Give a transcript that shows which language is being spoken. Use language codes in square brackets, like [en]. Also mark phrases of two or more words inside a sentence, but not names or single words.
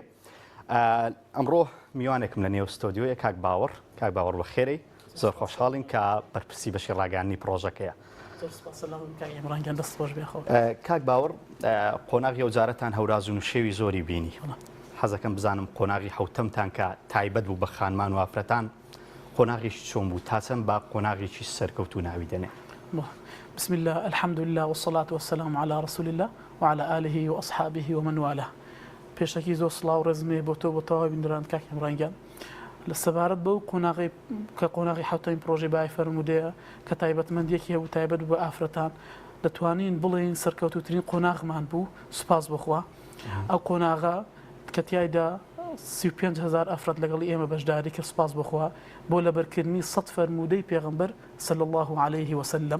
[ckb] ئەمڕۆ میوانێکم لە نێو ستۆدیۆیە کاک باوەڕ بە خێرەی زۆر خۆشحاڵین کە بەرپرسی بەشی ڕاگەاندنی پرۆژەکەیە. کاک باوەڕ قۆناغی ئەو جارەتان هەورازون و شێوی زۆری بینی. حەزەکەم بزانم قۆناغی حوتەمتان کە تایبەت بوو بە خانمان و ئافرەتان قۆناغیشی چۆن بوو تا چەند با قۆناغێکی سەرکەوتو ناوی دەنێ. [ar] بسم الله الحمد لله والصلاة والسلام على رسول الله وعلى آله وأصحابه ومن والاه. [ckb] پێشەکی زۆر سڵاو ڕێزمێ بۆ تۆ بۆ تەواوی بینەران کاکەم ڕەنگیان لە سەبارەت بەو قۆناغی کە قۆناغی حوتەمی پرۆژەی بەهای فەرموودەیە کە تایبەتمەندیەکی هەبوو تایبەت بە ئافرەتان دەتوانین بڵێن سەرکەوتوترین قۆناغمان بوو سوپاس بخوا. ئەو قۆناغە کە تیایدا 35,000 ئەفرەت لەگەڵ ئێمە بەشداری کرد سوپاس بخوا بۆ لەبەرکردنی 100 فەرموودەی پێغەمبەر [ar] صلی الله عليه وسلم.